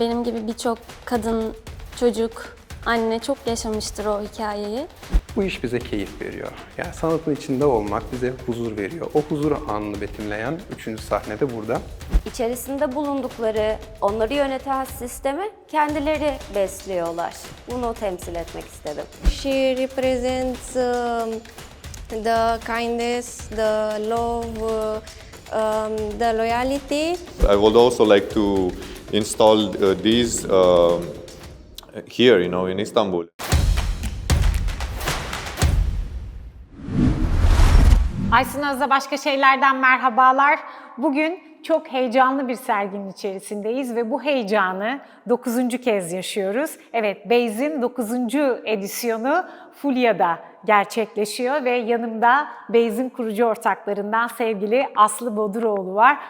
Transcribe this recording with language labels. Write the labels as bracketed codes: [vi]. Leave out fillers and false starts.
[tr] Benim gibi birçok kadın, çocuk, anne çok yaşamıştır o hikayeyi. Bu iş bize keyif veriyor. Yani sanatın içinde olmak bize huzur veriyor. O huzur anını betimleyen 3. sahnede burada. İçerisinde bulundukları, onları yöneten sistemi kendileri besliyorlar. Bunu temsil etmek istedim. [en] She represents the kindness, the love, the loyalty. I would also like to install these here, in Istanbul. [tr] Aysun Öz'e başka şeylerden merhabalar. Bugün çok heyecanlı bir serginin içerisindeyiz ve bu heyecanı 9. kez yaşıyoruz. Evet, Beyz'in 9. edisyonu Fulya'da gerçekleşiyor ve yanımda Beyz'in kurucu ortaklarından sevgili Aslı Boduroğlu var.